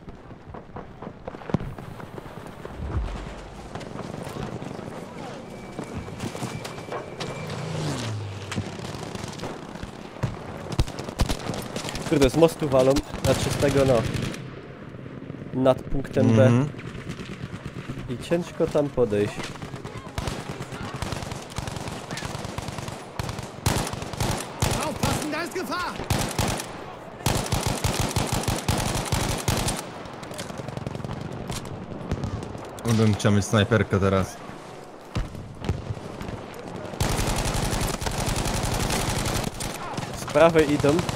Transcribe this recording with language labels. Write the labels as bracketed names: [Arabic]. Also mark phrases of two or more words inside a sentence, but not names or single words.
[Polish] Kurde, z mostu walą, znaczy z tego no. Nad punktem B. I ciężko tam podejść. [German] Aufpassen, da ist Gefahr! [Polish] Bym chciał mieć snajperkę teraz. Z prawej idą.